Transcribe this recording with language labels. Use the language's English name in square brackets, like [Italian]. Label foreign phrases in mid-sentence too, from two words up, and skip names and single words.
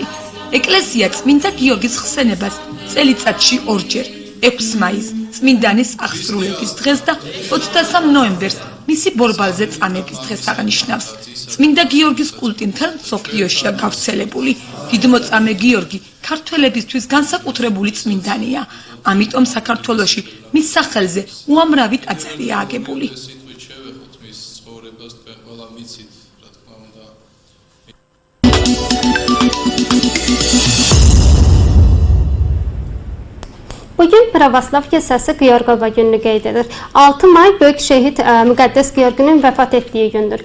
[Georgian] ეკლესია წმინდა გიორგის ხსენებას წელიწადში ორჯერ, 6 მაისს წმინდანის აღსრულების დღეს და 23 ნოემბერს მისი ბორბალზე წამების დღეს აღნიშნავს. წმინდა გიორგის კულტი მთელ მსოფლიოშია გავრცელებული. დიდმოწამე გიორგი ქართველებისთვის განსაკუთრებული წმინდანია. ამიტომ საქართველოში მის სახელზე უამრავი ტაძარია აგებული. [Azerbaijani] Bugün Pravoslav kilsəsi Georgova gününü qeyd edir. 6 may böyük şəhid Müqəddəs Georginin vəfat etdiyi gündür.